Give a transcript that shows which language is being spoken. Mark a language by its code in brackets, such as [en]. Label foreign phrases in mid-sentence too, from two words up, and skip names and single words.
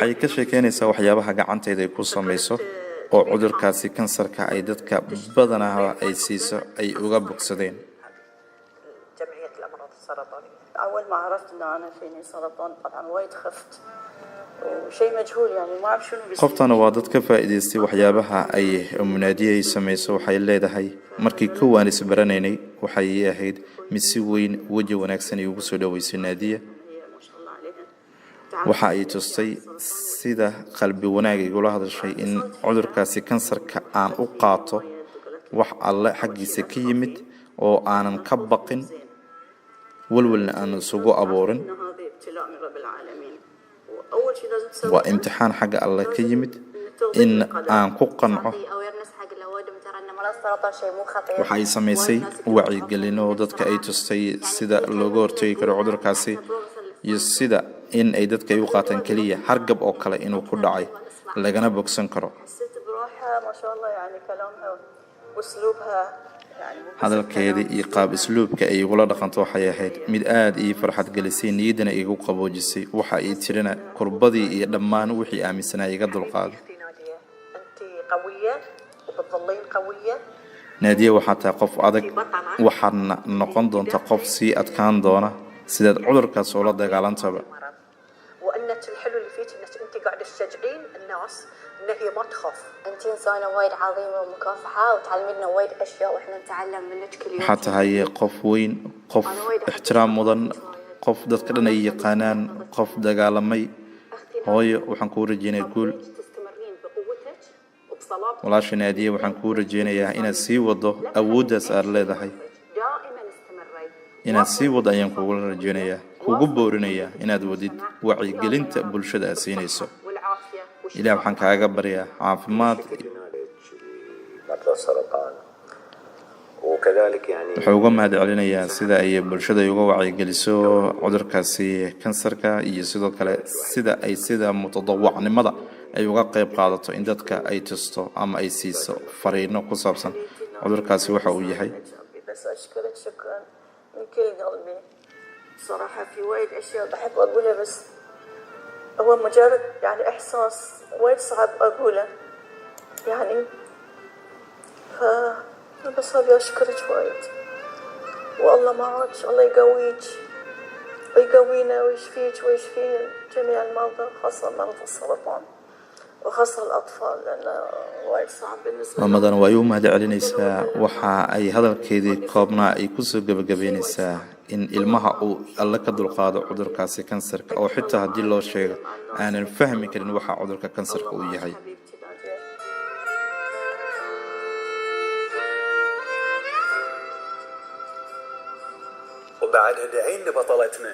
[so] waxay ka sheekeynaysaa waxyaabaha gacanteeda ay ku samayso oo cudurkaasi kansarka ay dadka badanaa ay siiso ay uga bogsadeen. [ar] جمعية الأمراض السرطانية. أول ما عرفت إن أنا فيني سرطان طبعا وايد خفت وشيء مجهول يعني ما أعرف شنو بيصير. [so] qoftana waa dad ka faa'iidaystay waxyaabaha ay munaadiye ay samayso. waxay leedahay markii kowaan is baranaynay waxay ahayd mid si weyn waji wanaagsan ay ugu soo dhaweysay naadiya. [ar] ما شاء الله عليها. [so] waxa ay tustay sida qalbi wanaag ay ula hadashay in cudurkaasi kansarka aan u qaato wax alle xaggiisa ka yimid oo aanan ka baqin walwalna aan isugu abuurin. [ar] إن هذا ابتلاء من رب العالمين وأول شيء لازم تسوي [so] waa imtixaan xagga alle ka yimid in aan ku qanco. [ar] تعطي awareness حق الأوادم ترى إن مرض السرطان شيء مو خطير. [so] waxay samaysay wacyigelin oo dadka ay tustay sida looga hortagi karo cudurkaasi iyo sida in ay dadka ay u qaataan kaliya hargab oo kale inuu ku dhacay lagana bogsan karo. [ar] حسيت بروحها ما شاء الله يعني كلامها وأسلوبها يعني مو بس [so] hadalkeedii iyo qaab isluubka ay ugula dhaqanto waxay ahayd mid aad ii farxad gelisay, niyadana igu qaboojisay. waxa ay tirina kurbadii iyo dhammaan wixii aaminsanaa iga dulqaaday. [ar] أختي نادية أنت قوية وبتظلين قوية. [so] naadiye waxaa tahay qof adag, waxaadna noqon doonta qof sii adkaan doona sidaad cudurkaas ula dagaalantaba. [ar] مرض. وأنك الحلو اللي فيك أنك أنت قاعدة تشجعين الناس إن هي ما تخاف. أنت إنسانة وايد عظيمة ومكافحة وتعلمينا وايد أشياء وإحنا نتعلم منك كل يوم. [so] waxaa tahay qof weyn, qof ixtiraam mudan, qof dadka dhan ay yaqaanaan, qof dagaalamay. hooyo waxaan kuu rajeynayaa guul. [ar] تستمرين بقوتك وبصلابتك. [so] walaasha naadiye waxaan kuu rajeynayaa inaad sii wado awooddaas aad leedahay. [ar] دائما استمري. [so] inaad sii wado ayaan kugula rajeynayaa, kugu boorinayaa inaad wadid wacyigelinta bulshada aad siinayso. [ar] والعافية [so] ilaah waxaan kaaga baryaa caafimaad. [ar] مرضى السرطان وكذلك يعني [so] wuxuu uga mahad celinayaa sida ay bulshada uga wacyigeliso cudurkaasi kansarka iyo sidoo kale sida mutadawacnimada ay uga qayb qaadato in dadka ay tusto ama ay siiso fariino ku saabsan cudurkaasi waxa uu yahay. [ar] بس أشكرك شكرا من كل قلبي. صراحة في وايد أشياء بحب أقولها بس هو مجرد يعني إحساس وايد صعب أقوله يعني بس أبي أشكرك وايد والله معك. الله يقويك ويقوينا ويشفيك ويشفي جميع المرضى خاصة مرضى السرطان وخاصة الأطفال لأنه وايد صعب بالنسبة لهم. [so] maamadan way u mahad celinaysaa. waxa ay hadalkeedii koobnaa ay ku soo gabagabeynaysaa in ilmaha uu alle ka dulqaado cudurkaasi kansarka oo xitaa haddii loo sheego aanan fahmi karin waxa cudurka kansarka uu yahay. [ar] حبيبتي نادية. وبعدها دعين لبطلتنا.